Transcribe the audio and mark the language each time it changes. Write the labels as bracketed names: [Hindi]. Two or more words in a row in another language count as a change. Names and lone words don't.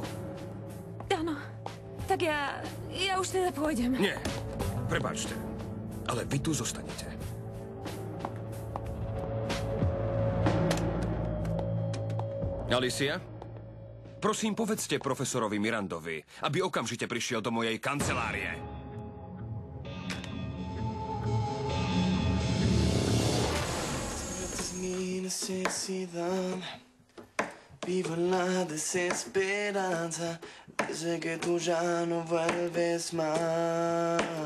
[Slovak] Áno. Tak ja už teda pôjdem. Nie, prepáčte. Ale vy tu zostanete. Alicia? Prosím, povedzte profesorovi Mirandovi, aby okamžite prišiel do mojej kancelárie. [Spanish] Vivo la desesperanza desde que tú ya no vuelves más.